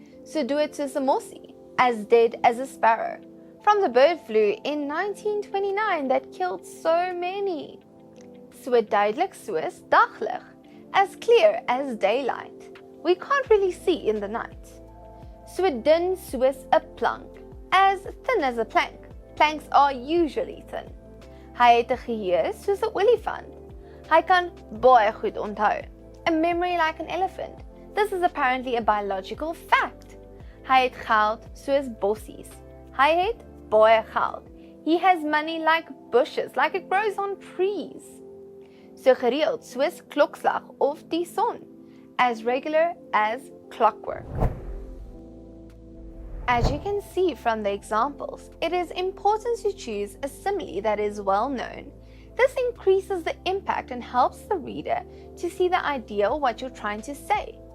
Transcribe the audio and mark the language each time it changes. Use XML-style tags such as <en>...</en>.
<af>So do it soos 'n mossie,</af> <en>as dead as a sparrow, from the bird flu in 1929 that killed so many.</en> <af>So duidelik soos daglig,</af> <en>as clear as daylight. We can't really see in the night.</en> <af>So dun soos 'n plank,</af> <en>as thin as a plank. Planks are usually thin.</en> <af>Hy het 'n geheue soos 'n olifant. Hy kan baie goed onthou.</af> <en>A memory like an elephant. This is apparently a biological fact.</en> <af>Hy het geld soos bossies. Hy het baie geld.</af> <en>He has money like bushes, like it grows on trees.</en> <af>So gereeld soos klokslag of die son.</af> <en>As regular as clockwork. As you can see from the examples, it is important to choose a simile that is well known. This increases the impact and helps the reader to see the idea of what you're trying to say.</en>